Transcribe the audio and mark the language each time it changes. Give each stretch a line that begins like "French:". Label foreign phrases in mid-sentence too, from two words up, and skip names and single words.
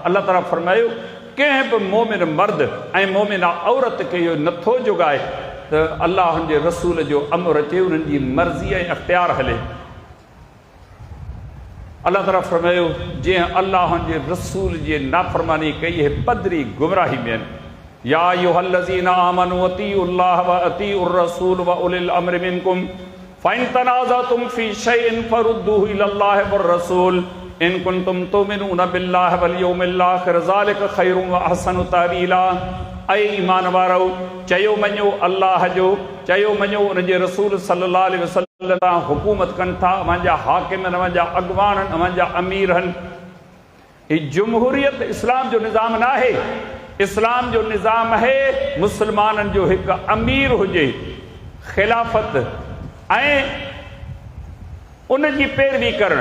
Sindhi: अल्लाह ताला फरमायो कंहिं बि मोमिन मर्द ऐं मोमिना औरत खे इहो नथो जुगाए त अल्लाह जे रसूल जो अमर अचे, उन्हनि जी मर्ज़ी ऐं अख़्तियार हले। अल्लाह ताला फरमायो जंहिं अल्लाह जे रसूल जी नाफ़रमानी कई है पदरी गुमराही में आहिनि।
Arabic: يا أيها الذين آمنوا أطيعوا الله وأطيعوا الرسول وأولي الأمر منكم فإن تنازعتم في شيء فردوه إلى الله والرسول إن كنتم تؤمنون بالله واليوم الآخر ذلك خير وأحسن تأويلا.
Sindhi: ऐ ईमान वारो चयो मञो अल्लाह जो, चयो मञो उनजे रसूल
Arabic: صلى الله عليه وسلم
Sindhi: हुकूमत कनि था, अवंजा हाकिम आहिनि, अवंजा अॻवान आहिनि, अवंजा अमीर आहिनि। ही जमहूरियत इस्लाम जो निज़ाम न आहे। इस्लाम जो निज़ाम है मुसलमाननि जो हिकु अमीर हुजे, खिलाफत ऐं उनजी पैरवी करणु।